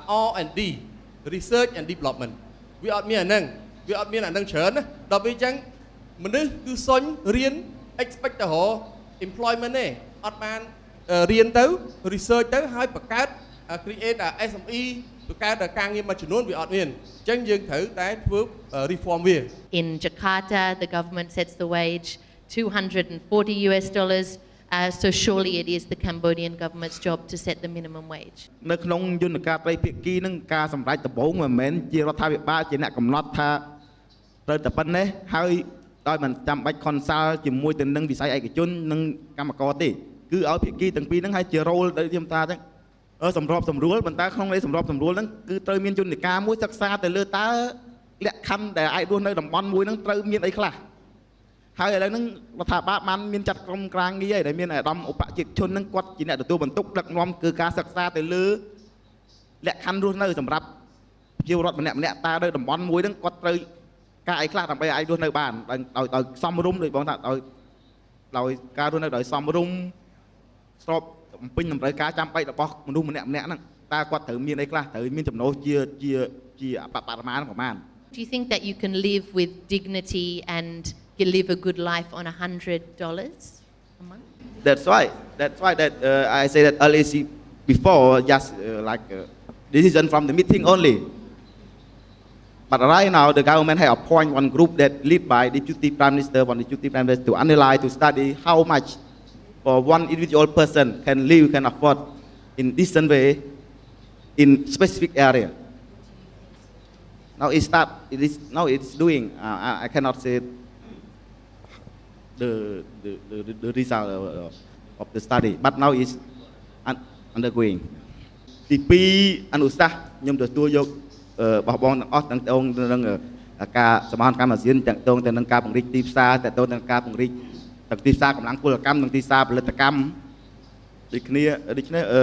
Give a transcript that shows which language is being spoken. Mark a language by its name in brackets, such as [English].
[Khmer] R&D research and development វាអត់មានអាហ្នឹងច្រើនណាដល់ពេលអញ្ចឹងមនុស្សគឺសុញរៀន expect ទៅរក employment ទេអត់បានរៀនទៅ research ទៅហើយបង្កើត create SME បង្កើតការងារមួយចំនួនវាអត់មានអញ្ចឹងយើងត្រូវតែធ្វើ reform វា [English] In Jakarta, the government sets the wage $240. So surely it is the Cambodian government's job to set the minimum wage. [Khmer] នៅក្នុងយន្តការត្រីភាគីនឹងការសម្រេចដំបូងមិនមែនជារដ្ឋាភិបាលជាអ្នកកំណត់ថាត្រូវតែប៉ុណ្ណេះហើយដោយមិនចាំបាច់ consult ជាមួយទៅនឹងវិស័យឯកជននិងកម្មករទេគឺឲ្យភាគីទាំងពីរហ្នឹងឲ្យជា role ដែលខ្ញុំថាចឹងសម្របសម្រួលប៉ុន្តែក្នុងន័យសម្របសម្រួលហ្នឹងគឺត្រូវមានយន្តការមួយសិក្សាទៅលើតើលក្ខខណ្ឌដែលអាចរស់នៅតំបន់មួយហ្នឹងត្រូវមានអីខ្លះ ហើយឥឡូវហ្នឹងរដ្ឋាភិបាលបានមានចាត់ក្រុមការងារហើយដែលមានអាដាមឧបជាជនហ្នឹងគាត់ជាអ្នកទទួលបន្ទុកដឹកនាំគឺការសិក្សាទៅលើ លក្ខខណ្ឌរស់នៅសម្រាប់ប្រជាពលរដ្ឋម្នាក់តើនៅតំបន់មួយហ្នឹងគាត់ត្រូវការអីខ្លះដើម្បីអាចរស់នៅបានដោយសមរម្យដូចបងថាដោយការរស់នៅដោយសមរម្យស្របបំពេញតម្រូវការចាំបាច់របស់មនុស្សម្នាក់ហ្នឹងតើគាត់ត្រូវមានអីខ្លះត្រូវមានចំណូលជាបរិមាណប្រមាណ [English] Do you think that you can live with dignity and live a good life on $100 a month? That's why that I say that LAC before just like decision from the meeting only. But right now the government has appointed one group that led by Deputy Prime Minister to analyze to study how much for one individual person can afford in decent way in specific area. Now it's doing. I cannot say the result of the study, but now it's undergoing. [Khmer] ទី2អនុសាសន៍ខ្ញុំទទួលយកបោះបង់ទាំងអស់ទាំងនឹងការសមាហរកម្មអាស៊ានទាំងតងទៅនឹងការពង្រីកទីផ្សារទាំងតងទៅនឹងការពង្រីកទាំងទីផ្សារកម្លាំងពលកម្មនិងទីផ្សារផលិតកម្មដូចគ្នាដូច្នេះ